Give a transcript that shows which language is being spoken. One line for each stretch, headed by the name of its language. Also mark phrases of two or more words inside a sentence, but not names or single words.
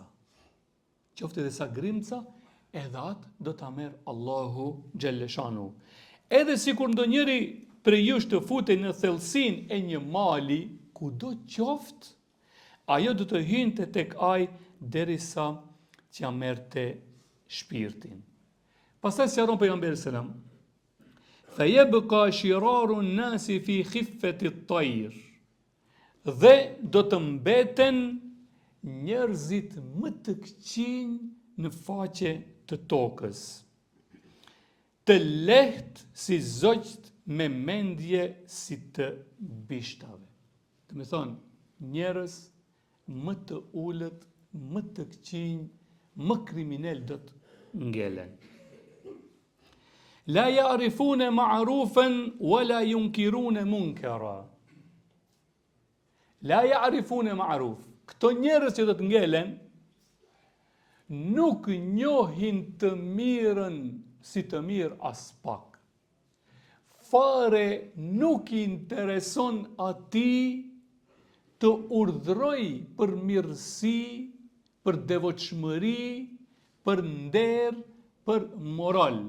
Albanian: Qoftë edhe sa grimca, edhe atë do ta merr Allahu xhalleshanu. Edhe sikur ndonjëri prej jush të futej në thellësinë e një mali, kudo qoftë, ajo do të hynte tek ai derisa t'ja merrte shpirtin. Pastaj sqaron pejgamberi selam:
Arabic: "فيبقى شرار الناس في خفة الطير."
Albanian: Dhe do të mbeten njerëzit më të këqinj në faqe të tokës, të lehtë si zogjt, me mendje si të bishtave. Të me thonë, njerëz më të ullët, më të këqinj, më kriminal do të ngelen.
Arabic: لا يعرفون معروفا ولا ينكرون منكرا. لا يعرفون معروف.
Albanian: Këto njerëz që do të ngelen nuk njohin të mirën si të mirë as pak. Fare nuk i intereson atij të urdhroj për mirësi, për devotshmëri, për nder, për moral.